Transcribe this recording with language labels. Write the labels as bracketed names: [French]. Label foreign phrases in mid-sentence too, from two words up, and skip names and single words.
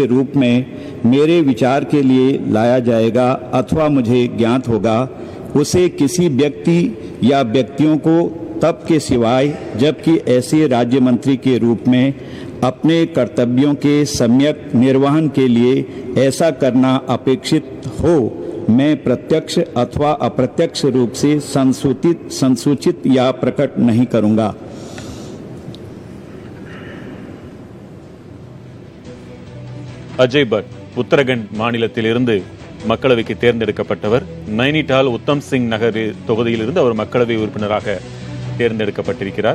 [Hindi] रूप में मेरे विचार के लिए लाया जाएगा अथवा मुझे ज्ञात होगा, उसे किसी व्यक्ति या व्यक्तियों को तब के सिवाय जबकि ऐसे राज्य मंत्री के रूप में अपने कर्तव्यों के सम्यक निर्वहन के लिए ऐसा करना अपेक्षित हो, मैं प्रत्यक्ष अथवा अप्रत्यक्ष रूप से संसूचित या प्रकट नहीं करूँगा। [Tamil] அஜய் பட் உத்தரகண்ட் மாநிலத்திலிருந்து மக்களவைக்கு தேர்ந்தெடுக்கப்பட்டவர். நைனிடால் உத்தம் சிங் நகர் தொகுதியிலிருந்து அவர் மக்களவை உறுப்பினராக தேர்ந்தெடுக்கப்பட்டிருக்கிறார்.